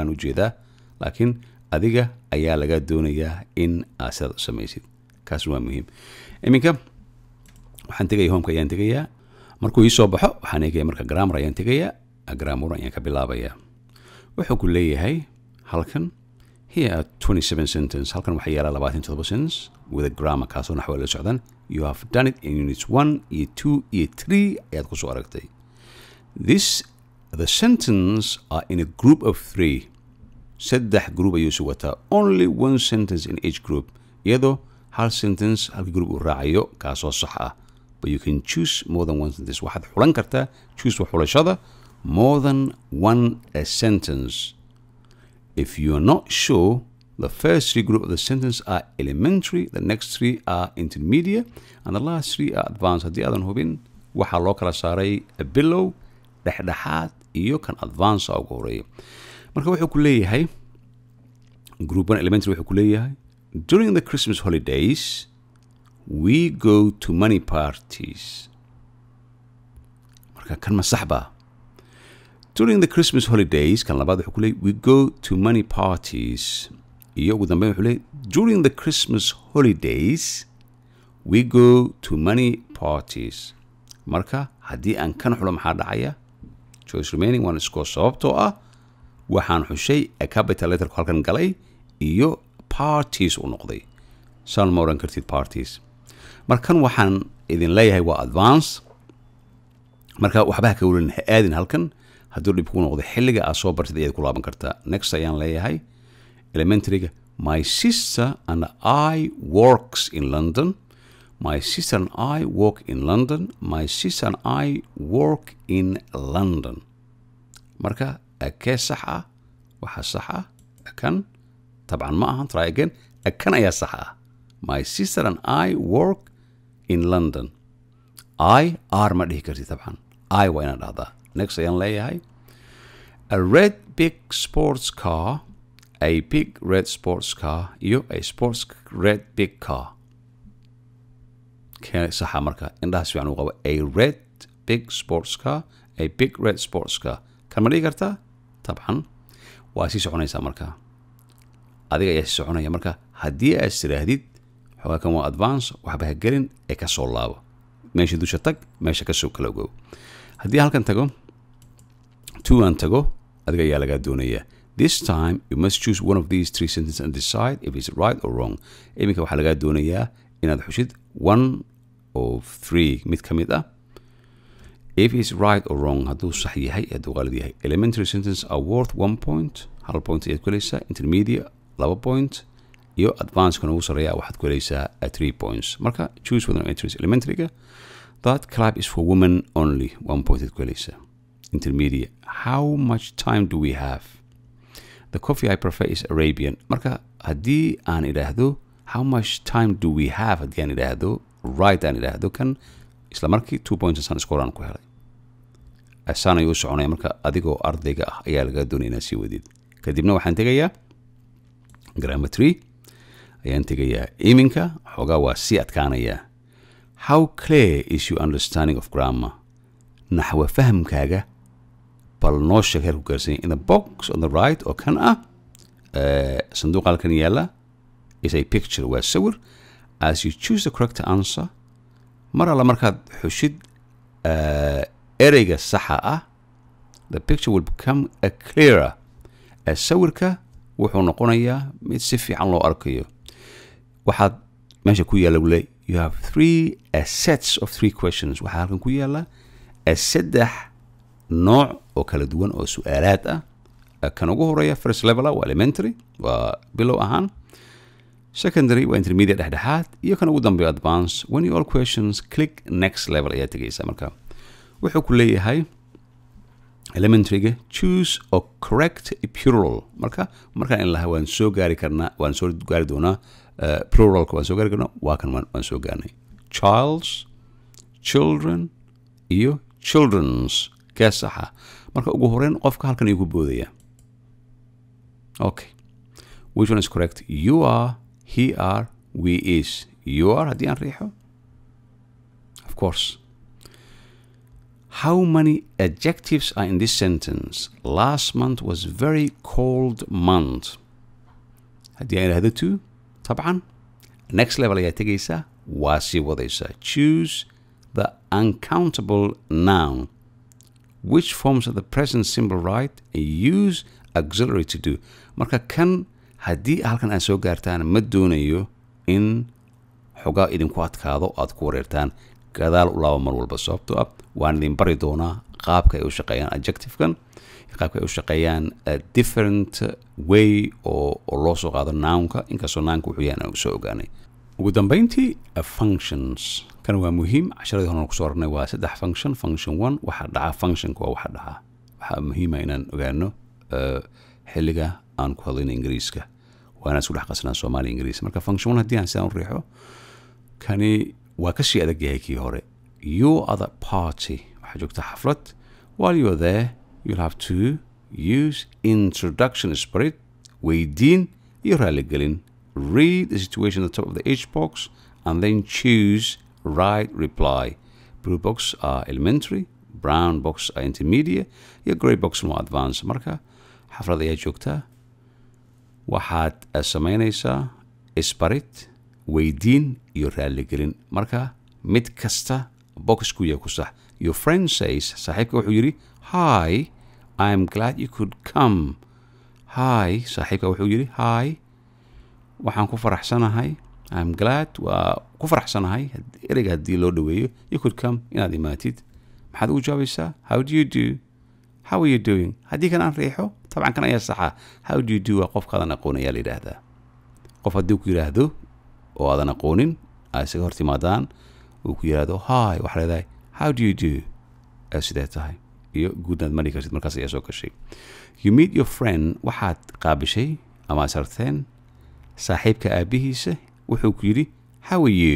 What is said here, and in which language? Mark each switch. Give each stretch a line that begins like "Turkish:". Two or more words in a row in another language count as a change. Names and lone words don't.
Somali: aan u jeedaa laakiin adiga ayaa laga doonayaa in aad sidaad u samaysid kaas waa muhiim iminka waxaan tegayaa homeka ayaan tegayaa markuu ii soo baxo waxaan eegaya marka grammar ayaan tegayaa grammar ayaan ka bilaabayaa wuxuu ku leeyahay halkan
English: here are 27 sentences
Somali: halkan waxaa yaala 27
English: sentence with a grammar
Somali: kaasoo naxwa la socdan
English: you have done it in units 1
Somali: iyo 2 iyo 3 ayaad ku soo aragtay
English: the sentence are in a group of 3
Somali: saddex group ayuu isu wataa
English: only one sentence in each group
Somali: iyadoo hal sentence halka group uu raacayo kaasoo sax ah
English: but you can choose more than one sentence
Somali: waxaad xulan kartaa
English: choose
Somali: wa xulashada
English: more than one a sentence if you are not sure the first 3 group of the sentence are elementary the next 3 are intermediate and the last 3 are advanced
Somali: haddii aadan hubin waxaa loo kala saaray below dhexdhexaad iyo kan advance ugu horeeya marka wuxuu ku leeyahay
English: group 1 elementary
Somali: wuxuu ku leeyahay
English: during the Christmas holidays we go to many parties
Somali: marka kan ma sax baa
English: during the Christmas holidays
Somali: kan labaad wuxuu ku leeyahay
English: we go to many parties
Somali: iyo ugu dambeyn wuxuu leeyahay
English: during the Christmas holidays we go to many parties
Somali: marka haddii aan kan xulo maxaa dhacaya choice
English: remaining one score
Somali: sababtoo ah waxaan xushay
English: a capital letter
Somali: ku halkan galay iyo parties u noqday saan ma oran kartid parties markan waxaan idin leeyahay waa advance marka waxba ka wulin aadin halkan hadduu dhib ku noqdo xilliga aad soo bartid ayaad ku laaban kartaa next ayaan leeyahay elementaryga
English: my sister and I works in London my sister and I work in London my sister and I work in London
Somali: marka akee sax ah waxa sax ah kan
Arabic: طبعا ما
English: ahan try again
Somali: kan ayaa sax ah
English: my sister and I work in London I are
Somali: ma dhihi kartid
English: طبعا I
Somali: waa inaan dhahdaa
English: next
Somali: ayaan leeyahay
English: a red big sports car a big red sports car iyo a sports red big car
Somali: kee saxa marka indhahaas fiican u qabo
English: a red big sports car a big red sports car
Somali: kan ma dhihi kartaa طبعا waa sii soconaysaa marka adiga ayaa sii soconaya marka haddii aad tiraahdid xoogaa kan waa advance waxba ha gelin ee ka soo laabo meesha dusha tag meesha ka soo kala ogow haddii halkan tago 2 aan tago adiga ayaa lagaa doonaya
English: this time you must choose one of these 3 sentences and decide if it's right or wrong
Somali: iminka waxaa lagaa doonayaa inaad xushid
English: one of 3
Somali: mid ka mid ah
English: if it's right or wrong
Somali: hadduu sax yahay hadduu qalad yahay
English: elementary sentences are worth 1 point
Somali: hal point ayaad ku helaysaa
English: intermediate 2 point
Somali: iyo advanced-kana ugu sarreeya waxaad ku helaysaa
English: 3 points. Marka choose whether entries elementary-ga that club is for women only 1 point
Somali: ku helaysaa.
English: Intermediate, how much time do we have? The coffee I prefer is Arabian.
Somali: Marka haddii aan idhaahdo
English: how much time do we have
Somali: haddii aan idhaahdo right aan idhaahdo kan isla markii 2 points aan score aan ku helay. asaan ayuu soconaya marka adigoo ardayga ah ayaa laga doonaya inaad sii wadid. kadibna waxaan tegayaa grammar 3 ayaan tegayaa iminka xoogaa waa sii adkaanaya.
English: How clear is your understanding of grammar?
Somali: naxwa fahamkaaga bal noo sheeg heerku gaarsan
English: in the box on the right
Somali: oo kan ah sanduuqa halkan yaala
English: is a picture
Somali: waa sawir.
English: As you choose the correct answer
Somali: mar alla markaad xushid ereyga saxa ah
English: the picture will become a clearer.
Somali: sawirka wuxuu noqonayaa mid si fiican loo arkayo. waxaad meesha ku yaala wule
English: you have 3 sets of 3 questions.
Somali: waxaa halkan ku yaala 3 nooc oo kala duwan oo su'aalaad ah. kan ugu horeeya
English: first level
Somali: waa elementary waa bilow ahaan. secondary waa intermediate dhexdhexaad iyo kan ugu dambeeya advanced.
English: when you all questions click next level
Somali: ayaa tegaysa. marka wuxuu ku leeyahay elementary-ga
English: choose a correct plural.
Somali: markaan in lahaa waan soo gaari karnaa waan soo gaari doonaa pluralka waan soo gaari karnaa waa kan waan soo gaarnay. childs, children iyo children's kaa saxa. marka ugu horeyn qofka halkan ayuu ku boodaya.
English: okay, which one is correct? You are, he are, we is. You are
Somali: haddii aan riixo
English: of course. How many adjectives are in this sentence? Last month was very cold month.
Somali: haddii aan idhahdo to طبعا
English: next level
Somali: ayaa tegaysaa waa sii wadaysaa.
English: choose the uncountable noun which forms of the present simple right and use auxiliary to do.
Somali: marka kan haddii halkan aad soo gaartaan ma doonayo in xogaa idinku adkaado aad ku wareertaan. gadaal u laabo mar walba sababtoo ah waan idin bari doonaa qaabka ay u shaqeeyaan adjective-kan qaabka ay u shaqeeyaan
English: different way
Somali: oo loo soo qaado noun-ka inkastoo noun-ka wuxuu yahay aan soo ogaanay. ugu dambeyntii functions kan waa muhiim. casharadii hore ku soo aragnay waa 3 function. function 1 waxa dhaca functionka waa waxa dhaca. waxaa muhiim ah inaan ogaano xilliga aan ku hadlayno ingiriiska waana isku dhex qasnaa Soomaali Ingiriis. marka function 1 haddii aan sidaan u riixo kani waa ka sii adag yahay kii hore.
English: you are the party
Somali: waxaa joogta xaflad.
English: while you are there you'll have to use introduction spirit
Somali: weydiin iyo raaligelin.
English: read the situation at the top of the H box and then choose right reply. blue box are elementary, brown box are intermediate iyo grey box more advanced.
Somali: marka xaflad ayaa joogta waxaad samaynaysaa isbarid weydiin iyo raaligelin. marka mid kasta boxku yaa ku sax.
English: your friend says
Somali: saaxiibka wuxuu yidhi
English: hi I'm glad you could come.
Somali: hi saaxiibka wuxuu yidhi hi waxaan ku faraxsanahay.
English: I'm glad
Somali: waa ku faraxsanahay ereyga haddii loo dhaweeyo
English: you could come
Somali: inaad imaatid. maxaad ugu jawaabaysaa
English: how do you do? how are you doing?
Somali: haddii kan aan riixo طبعا kan ayaa saxa.
English: how do you do
Somali: waa qofkaadan aqoon ayaa la yidhaahdaa. qof haddii ku yidhaahdo oo aadan aqoonin ay isaga hor timaadaan uu ku yidhaahdo hi waxaa leedahay
English: how do you do
Somali: sidee tahay iyo guudnaad mari kartid. markaas ayaa soo gashay.
English: you meet your friend
Somali: waxaad qaabishay ama asarteen saaxiibka aabihiisa wuxuu ku yidhi
English: how are you?